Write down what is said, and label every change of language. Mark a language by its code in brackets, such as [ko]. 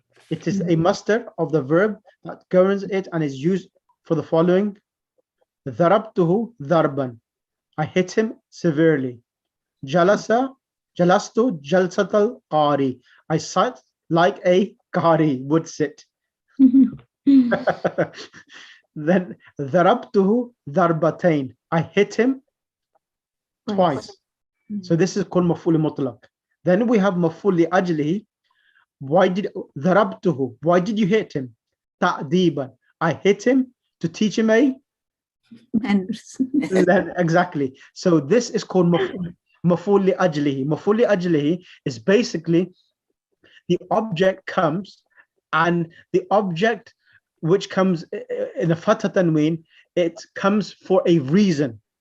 [en] It is a master of the verb that governs it and is used for the following [ar] ضربته ضربا. [en] I hit him severely. [ar] جلست جلسة القاري. [en] I sat like a qari would sit. Then [ar] ضربته ضربتين. [en] I hit him twice. So this is called مفعول مطلق. Then we have مفعول لأجله. Why did ضربته? Why did you hit him? تأديبا. I hit him to teach him a manners. Exactly. So this is called مفعول لأجله. مفعول لأجله is basically the object comes, and the object which comes in a fatha tanween, it comes for a reason.